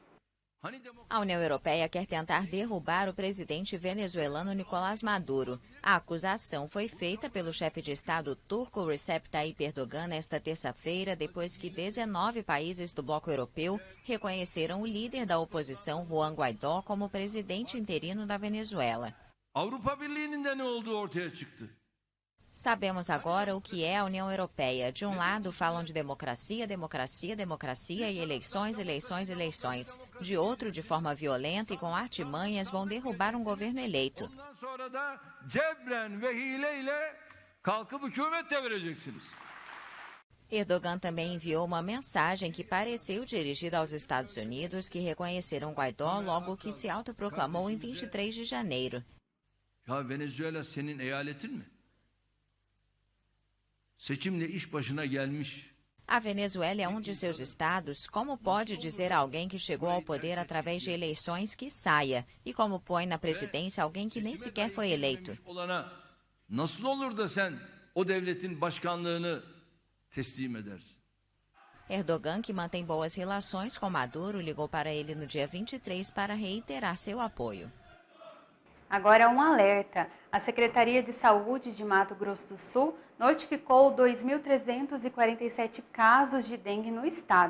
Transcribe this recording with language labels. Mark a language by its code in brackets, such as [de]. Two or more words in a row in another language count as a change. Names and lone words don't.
[pt] A União Europeia quer tentar derrubar o presidente venezuelano Nicolás Maduro. A acusação foi feita pelo chefe de Estado turco Recep Tayyip Erdogan nesta terça-feira, depois que 19 países do bloco europeu reconheceram o líder da oposição Juan Guaidó como presidente interino da Venezuela. [tr] Avrupa Birliği'nin de ne olduğu ortaya çıktı. [pt] Sabemos agora o que é a União Europeia. De um lado falam de democracia, democracia, democracia e eleições, eleições, eleições. De outro, de forma violenta e com artimanhas, vão derrubar um governo eleito. [tr] Ondan sonra da cebren ve hileyle kalkıp hükümet devireceksiniz. [pt] Erdogan também enviou uma mensagem que pareceu dirigida aos Estados Unidos, que reconheceram Guaidó logo que se autoproclamou em 23 de janeiro. [tr] Ya Venezuela senin eyaletin mi? Seçimle iş başına gelmiş. [pt] A Venezuela é um de seus estados. Como pode dizer a alguém que chegou ao poder através de eleições que saia? E como põe na presidência alguém que nem sequer foi eleito? [tr] Nasıl olur da sen o devletin başkanlığını teslim edersin? [pt] Erdogan, que mantém boas relações com Maduro, ligou para ele no dia 23 para reiterar seu apoio. Agora um alerta. A Secretaria de Saúde de Mato Grosso do Sul notificou 2.347 casos de dengue no estado.